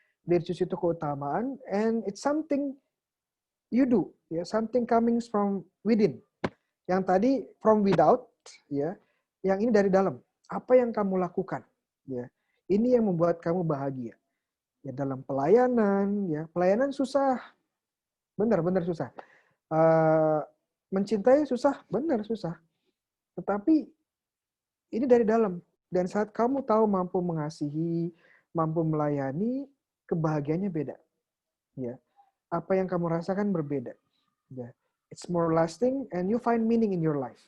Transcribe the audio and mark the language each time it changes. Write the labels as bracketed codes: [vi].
[en] Virtues [id] itu keutamaan, [en] and it's something you do, ya, something coming from within. [id] Yang tadi [en] from without, [id] ya, yang ini dari dalam. Apa yang kamu lakukan, ya, ini yang membuat kamu bahagia. Ya, dalam pelayanan, ya, pelayanan susah, benar-benar susah. Mencintai susah, benar susah. Tetapi ini dari dalam. Dan saat kamu tahu mampu mengasihi, mampu melayani, kebahagiaannya beda. Ya, apa yang kamu rasakan berbeda. [en] Ya, it's more lasting and you find meaning in your life.